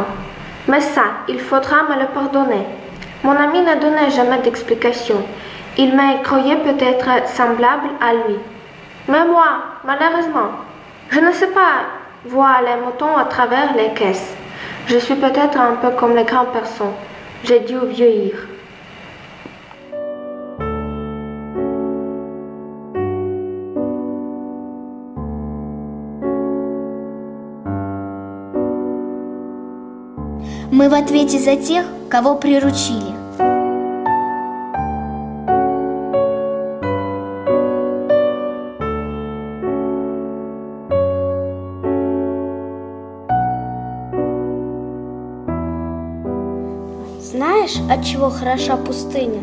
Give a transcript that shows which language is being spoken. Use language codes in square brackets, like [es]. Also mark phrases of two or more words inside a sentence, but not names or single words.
[fr] Mais ça, il faudra me le pardonner. Mon ami ne donnait jamais d'explication. Il me croyait peut-être semblable à lui. Mais moi, malheureusement, je ne sais pas voir les moutons à travers les caisses. Je suis peut-être un peu comme les grandes personnes. J'ai dû vieillir. [ru] Мы в ответе за тех, кого приручили. Знаешь, от чего хороша пустыня?